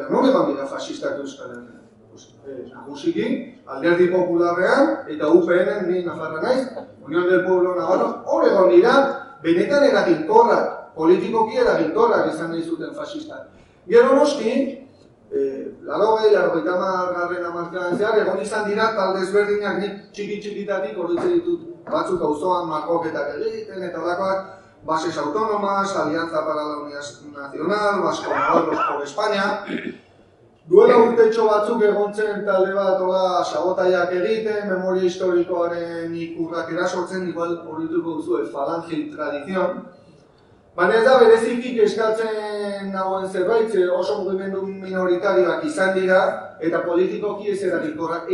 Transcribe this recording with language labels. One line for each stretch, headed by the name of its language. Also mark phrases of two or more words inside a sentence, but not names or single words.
Basque: Non egon dira fasistak Euskal Herrian? Nagusiki, alderdi popularrean eta UPN-en ni Nafarra naiz, Unión del Pueblo Navarro, hor egon dira benetan eraginkorrak, politikoki eraginkorrak izan nahi zuten fasistak. Gero noski, 80-90 hamarkadan zehar, egon izan dira talde ezberdinak nik txiki-txikitatik oroitzen ditut batzuk auzoan markoketak egiten eta holakoak, bases autónomas, Alianza para la Unidad Nacional, Vasco Navarros por España. Duela urtetxo batzuk egon zen talde bat sabotaiak egiten, memoria historikoaren ikurrak erasortzen, igual horituko duzu, Falange Tradición. Baina ez da berezikik eskatzen nagoen zerbait, oso mugimendu minoritarioak izan dira, eta politikoki ez eraginkorrak.